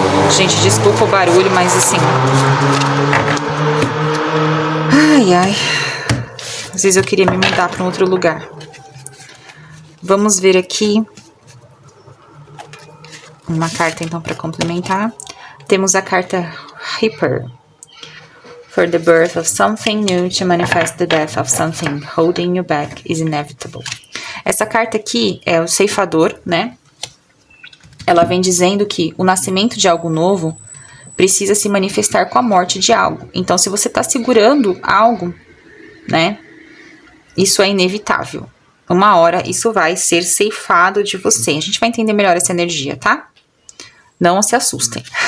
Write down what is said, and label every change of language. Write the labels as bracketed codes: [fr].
[pt] Gente, desculpa o barulho, mas assim... Ai, ai... Às vezes eu queria me mudar para um outro lugar. Vamos ver aqui uma carta, então, para complementar. Temos a carta Reaper. [en] For the birth of something new to manifest the death of something holding you back is inevitable. [pt] Essa carta aqui é o ceifador, né? Ela vem dizendo que o nascimento de algo novo precisa se manifestar com a morte de algo. Então, se você está segurando algo, né? Isso é inevitável. Uma hora isso vai ser ceifado de você. A gente vai entender melhor essa energia, tá? Não se assustem.